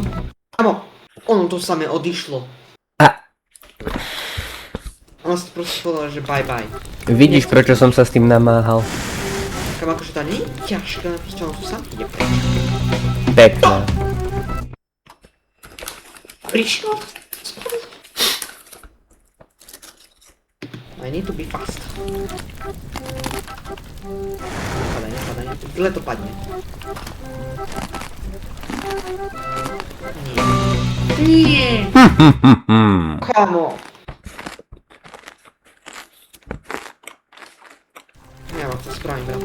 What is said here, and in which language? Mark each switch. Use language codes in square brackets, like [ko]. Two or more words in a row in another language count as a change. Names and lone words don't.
[sk] Kámo, ono to samé odišlo. A Ono si proste povedala, že [en] bye bye. [sk] vidíš, prečo som sa s tým namáhal? Kámo, akože to nie je ťažké, ale proste ono tu sám ide preč. Pekné. Prišiel? [en] I need to be fast. [sk] Nepadaj, nepadaj. Zle to padne. Nie. Nie! Kamo! [pl] Nie wiem, jak [sk] to spravím, bratu.